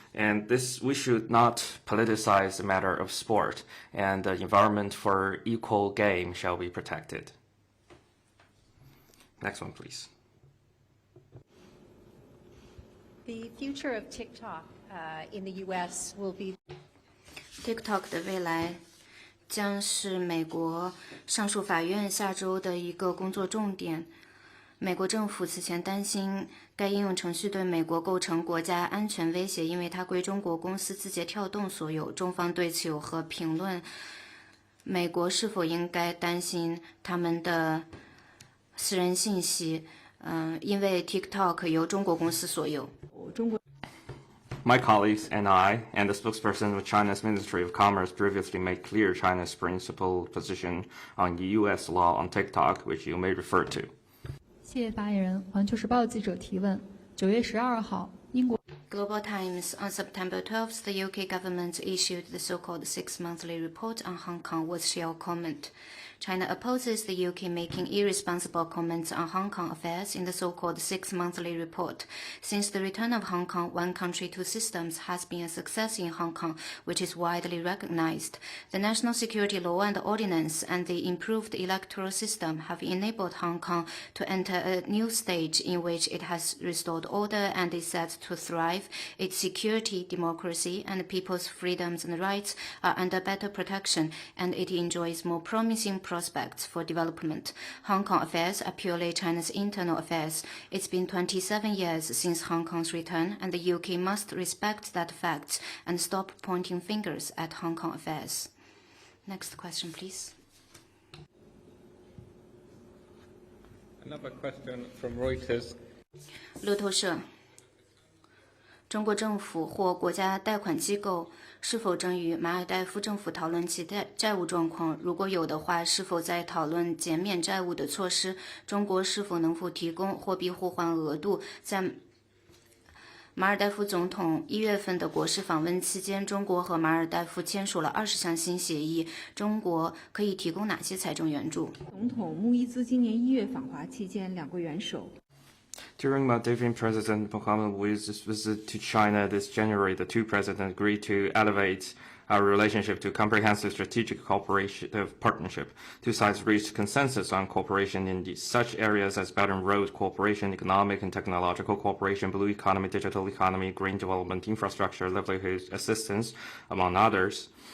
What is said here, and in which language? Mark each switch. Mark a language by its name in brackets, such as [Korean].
[English] And we should not politicize the matter of sport, and the environment for equal game shall be protected. Next one, please. The future of TikTok in the U.S. will be [Chinese] TikTok 的未来将是美国上诉法院下周的一个工作重点。美国政府此前担心该应用程序对美国构成国家安全威胁，因为它归中国公司字节跳动所有。中方对此有何评论？美国是否应该担心他们的私人信息？因为 TikTok 由中国公司所有。 [English] My colleagues and I, and the spokesperson of China's Ministry of Commerce previously made clear China's principled position on U.S. law on TikTok, which you may refer to. [Chinese] 谢谢发言人。环球时报记者提问：9月12号，英国 [English] Global Times on September 12th, the UK government issued the so-called 6-monthly report on Hong Kong. What's your comment? China opposes the UK making irresponsible comments on Hong Kong affairs in the so-called 6-monthly report. Since the return of Hong Kong, one country, two systems has been a success in Hong Kong, which is widely recognized. The national security law and ordinance and the improved electoral system have enabled Hong Kong to enter a new stage in which it has restored order and is set to thrive. Its security, democracy, and people's freedoms and rights are under better protection, and it enjoys more promising prospects for development. Hong Kong affairs are purely China's internal affairs. It's been 27 years since Hong Kong's return, and the UK must respect that fact and stop pointing fingers at Hong Kong affairs. Next question, please. Another question from Reuters. [Chinese] 路透社，中国政府或国家贷款机构是否正与马尔代夫政府讨论其债务状况？如果有的话，是否在讨论减免债务的措施？中国是否能否提供货币互换额度？在马尔代夫总统1月份的国事访问期间，中国和马尔代夫签署了20项新协议。中国可以提供哪些财政援助？总统穆伊兹今年1月访华期间，两国元首 [English] During Maldivian President Mohamed Bouazizi's visit to China this January, the two presidents agreed to elevate our relationship to comprehensive strategic cooperation partnership. Two sides reached consensus on cooperation in such areas as Belt and Road cooperation, economic and technological cooperation, blue economy, digital economy, green development, infrastructure, livelihood assistance, among others.